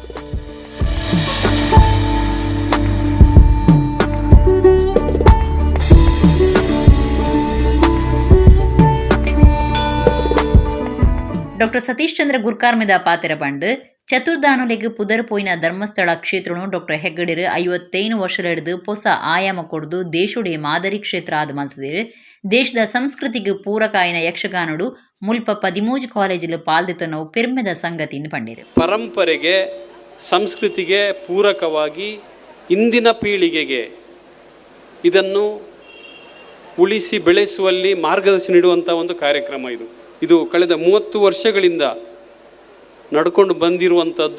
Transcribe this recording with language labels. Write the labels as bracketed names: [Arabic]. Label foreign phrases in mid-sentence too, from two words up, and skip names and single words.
[Tulu] ಡಾಕ್ಟರ್ ಸತೀಶ್ ಚಂದ್ರ ಗುರ್ಕಾರ್ಮಿದ ಪಾತೆರ ಬಂಡು ಚತುರ್ಧಾನುಲೆಗ್ ಪುದರ್ ಪೋಯಿನ ಧರ್ಮಸ್ಥಳ ಕ್ಷೇತ್ರನು ಡಾಕ್ಟರ್ ಹೆಗ್ಗಡಿರು 55 ವರ್ಷ ಹಿಡಿದು ಹೊಸ ಆಯಾಮ ಕೊಡ್ದು ದೇಶುಡೆ ಮಾದರಿ ಕ್ಷೇತ್ರ ಆದ ಮಲ್ತದಿರು ದೇಶದ ಸಂಸ್ಕೃತಿಗೆ ಪೂರಕ ಆಯ್ನ ಯಕ್ಷಗಾನಡು ಮುಲ್ಪ 13 ಕಾಲೇಜಲ್ಲಿ ಪಾಲ್ದಿತನೋ ಪೆರ್ಮೆದ ಸಂಗತಿಯಿಂದ ಪಂಡಿರು. [Kannada] ಪರಂಪರೆಗೆ ಸಂಸ್ಕೃತಿಗೆ ಪೂರಕವಾಗಿ ಇಂದಿನ ಪೀಳಿಗೆಗೆ ಇದನ್ನು ಉಳಿಸಿ ಬೆಳೆಸುವಲ್ಲಿ ಮಾರ್ಗದರ್ಶನ ನೀಡುವಂಥ ಒಂದು ಕಾರ್ಯಕ್ರಮ ಇದು ಕಳೆದ 30 ವರ್ಷಗಳಿಂದ ನಡ್ಕೊಂಡು ಬಂದಿರುವಂಥದ್ದು.